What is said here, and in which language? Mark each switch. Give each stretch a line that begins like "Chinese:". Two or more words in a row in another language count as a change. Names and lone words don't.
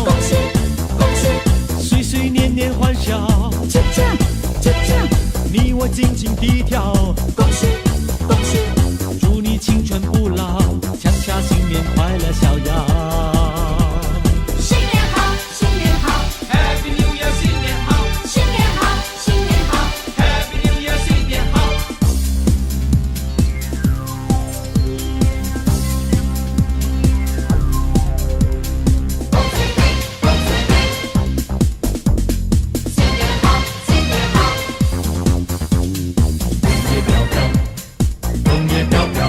Chinese: 恭喜，恭喜，岁岁年年欢笑，恰恰，恰恰，你我尽情地跳。恭喜，恭喜，祝你青春不老，恰恰新年快乐逍遥。新年好，新年好，
English: Happy New Year，
Chinese: 新年好，新年好，新年好。
English: Happy New Year，
Chinese: 新年好。恭喜你，恭喜你，新年好，新年好。叶飘飘，枫叶飘飘，